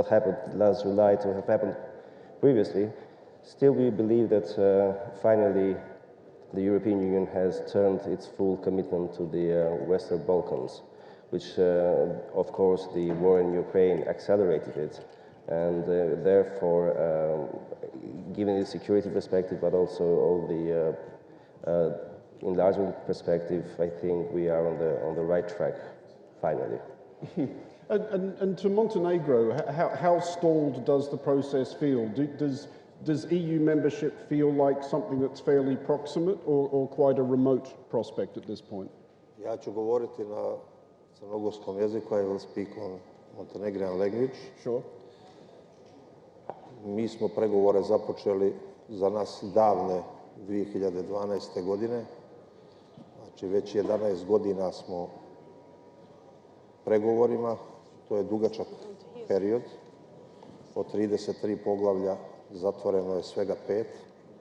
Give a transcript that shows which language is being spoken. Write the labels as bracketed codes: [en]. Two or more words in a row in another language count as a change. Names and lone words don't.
[en] happened last July to have happened previously, still we believe that finally the European Union has turned its full commitment to the Western Balkans, which of course the war in Ukraine accelerated it, and therefore given the security perspective but also all the enlargement perspective, I think we are on the right track finally. And to Montenegro, how stalled does the process feel? Does EU membership feel like something that's fairly proximate or quite a remote prospect at this point? [sr] Ja ću govoriti na crnogorskom jeziku. [en] I will speak on Montenegrin language. Sure. [sr] Mi smo pregovore započeli za nas davne 2012. godine. Znači već 11 godina smo pregovorima. To je dugačak period. Od 33 poglavlja zatvoreno je svega 5.